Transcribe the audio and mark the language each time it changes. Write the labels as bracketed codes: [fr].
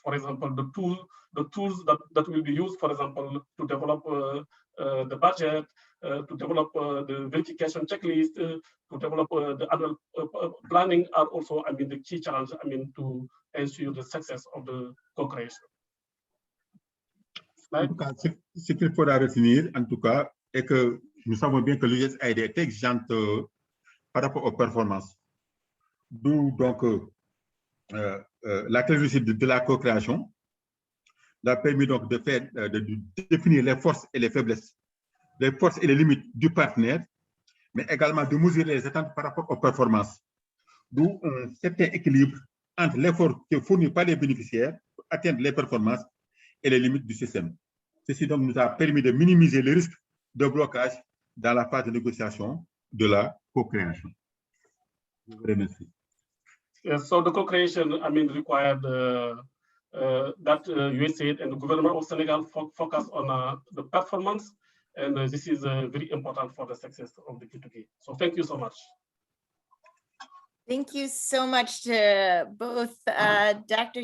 [en] For example, the tools that will be used, for example, to develop the budget, to develop the verification checklist, to develop the annual planning are also, the key challenge, to ensure the success of the co-creation. [fr] En tout cas, ce qu'il faudra retenir, en tout cas, est que nous savons bien que l'USAID est exigeante par rapport aux performances. D'où donc la réussite de la co-création a permis donc de définir les forces et les faiblesses, les forces et les limites du partenaire, mais également de mesurer les attentes par rapport aux performances. D'où un certain équilibre entre l'effort qui est fourni par les bénéficiaires pour atteindre les performances et les limites du système. Ceci donc nous a permis de minimiser les risques de blocage dans la phase de négociation de la co-création. Je vous remercie. [en] So the co-creation, required that USAID and the government of Senegal focus on the performance, and this is very important for the success of the G2G. So thank you so much. Thank you so much to both Dr.